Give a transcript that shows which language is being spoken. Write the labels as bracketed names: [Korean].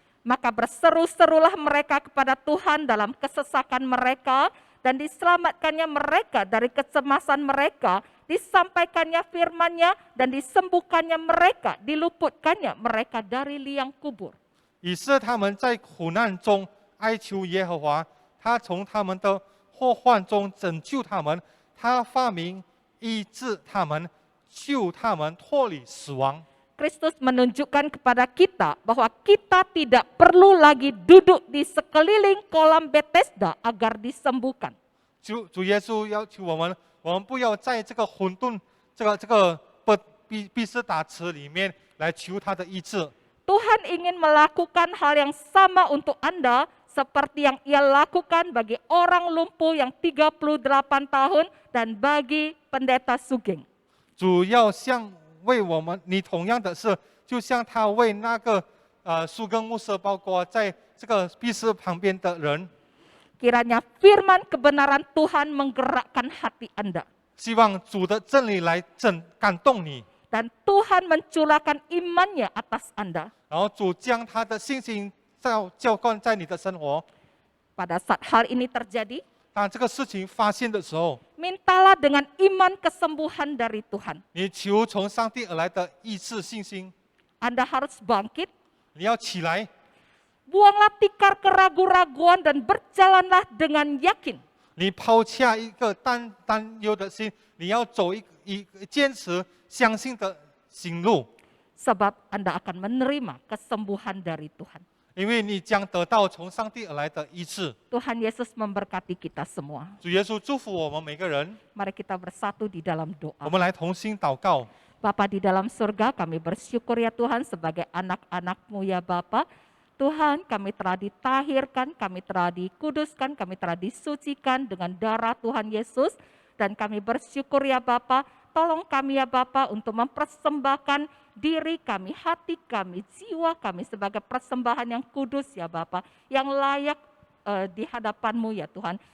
[Indonesian] Maka berseru-serulah mereka kepada Tuhan dalam kesesakan mereka dan diselamatkannya mereka dari kecemasan mereka, disampaikannya firman-Nya dan disembuhkannya mereka, diluputkannya mereka dari liang kubur. [Chinese] 以是他们在苦难中哀求耶和华，他从他们的祸患中拯救他们，他发明医治他们，救他们脱离死亡。 [Indonesian] Kristus menunjukkan kepada kita bahwa kita tidak perlu lagi duduk di sekeliling kolam Bethesda agar disembuhkan. [Chinese] 主耶稣要求我们不要在这个混沌、这个毕士达池里面来求他的医治。 [Indonesian] Tuhan ingin melakukan hal yang sama untuk Anda seperti yang Ia lakukan bagi orang lumpuh yang 38 tahun dan bagi pendeta Sugeng. [Chinese] 主要为我们，你同样的是，就像他为那个苏更牧师，包括在这个闭士旁边的人， [Indonesian] Kiranya firman kebenaran Tuhan menggerakkan hati Anda. [Chinese] 希望主的真理来感动你。 [Indonesian] dan Tuhan mencurahkan imannya atas Anda. [Chinese] 然后主将他的信心浇灌在你的生活。 [Indonesian] Pada saat hal ini terjadi, [Chinese] 当这个事情发现的时候， [Indonesian] mintalah dengan iman kesembuhan dari Tuhan. [Chinese] 你求从上帝而来的医治信心， [Indonesian] Anda harus bangkit, [Chinese] 你要起来， [Indonesian] buanglah tikar keraguan-raguan dan berjalanlah dengan yakin. [Chinese] 你抛下一个担忧的心，你要走坚持相信的行路， [Indonesian] Sebab Anda akan menerima kesembuhan dari Tuhan. [Chinese] 因为你将得到从上帝而来的医治。 [Indonesian] Tuhan Yesus memberkati kita semua. [Chinese] 主耶稣祝福我们每个人， [Indonesian] Mari kita bersatu di dalam [Chinese] 我 [Indonesian] doa. [Chinese] 们来同心祷告。 [Indonesian] Bapa di dalam surga, kami bersyukur ya Tuhan sebagai anak-anak-Mu ya Bapa. Tuhan, kami telah ditahirkan, kami telah dikuduskan, kami telah disucikan dengan darah Tuhan Yesus. Dan kami bersyukur ya Bapa, tolong kami ya Bapa untuk mempersembahkan diri kami, hati kami, jiwa kami sebagai persembahan yang kudus ya Bapa, yang layak di hadapan-Mu ya Tuhan.